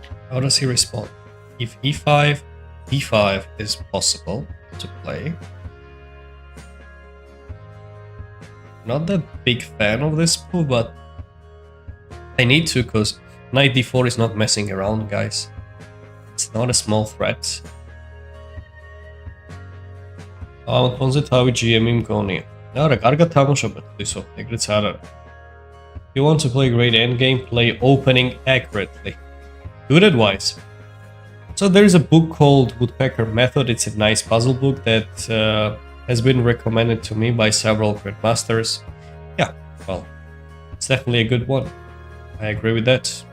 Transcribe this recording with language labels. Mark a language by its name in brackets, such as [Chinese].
[English] How does he respond? If e5, d5 is possible to play. Not that big fan of this move, but I need to, because knight d4 is not messing around, guys. It's not a small threat. [Georgian] ამ ფონზე თავი GM-ი მგონია. არა, კარგად თამაშობთ ისო, ეგრეც არ არის. [English] You want to play great endgame, play opening accurately. Good advice. So there is a book called Woodpecker Method. It's a nice puzzle book that has been recommended to me by several grandmasters. Yeah, well, it's definitely a good one. I agree with that.